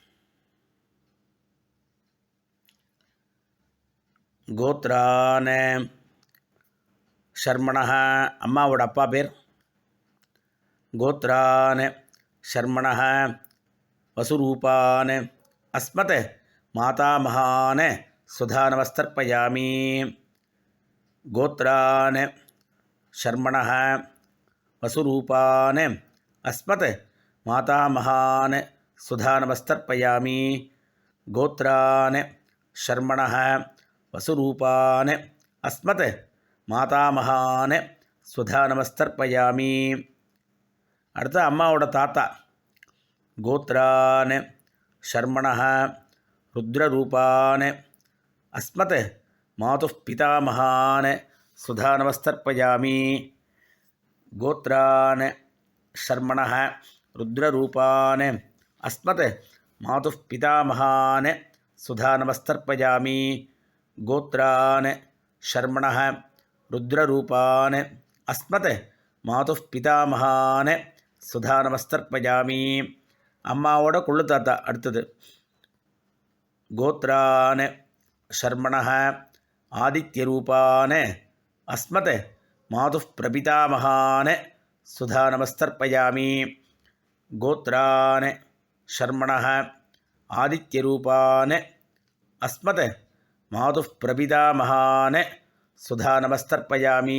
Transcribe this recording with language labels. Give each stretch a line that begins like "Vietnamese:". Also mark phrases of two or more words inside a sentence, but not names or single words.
Sanskrit: गोत्रान शर्मणः
Tamil: அம்மாவோட அப்பா பேர்.
Sanskrit: गोत्रान शर्मणः वसुरूपान् अस्मत् मातामहान स्वधा नमस्तर्पयामि. गोत्रान् शर्मणः वसुरूपान् अस्मत् मातामहान् स्वधा नमस्तर्पयामि. गोत्रान् शर्मणः वसुरूपान् अस्मत् मातामहान् स्वधा नमस्तर्पयामि.
Tamil: அடுத்து அம்மாவோட தாத்தா.
Sanskrit: गोत्रान् शर्मणः रुद्ररूपान् अस्मत् मातुः पितामहान् स्वधा नमस्तर्पयामि. गोत्रान् शर्मणः रुद्ररूपान् अस्मत् मातुः पितामहान् स्वधा नमस्तर्पयामि. गोत्रान् शर्मणः रुद्ररूपान् अस्मत् मातुः पितामहान् स्वधा नमस्तर्पयामि.
Tamil: அம்மாவோட கொள்ளு தாத்தா அடுத்தது.
Sanskrit: गोत्रान् शर्मणः आदित्यरूपान् अस्मत् मातुः प्रपितामहान् स्वधा नमस्तर्पयामि. गोत्रान् शर्मणः आदित्यरूपान् अस्मत् मातुः प्रपितामहान् स्वधा नमस्तर्पयामि.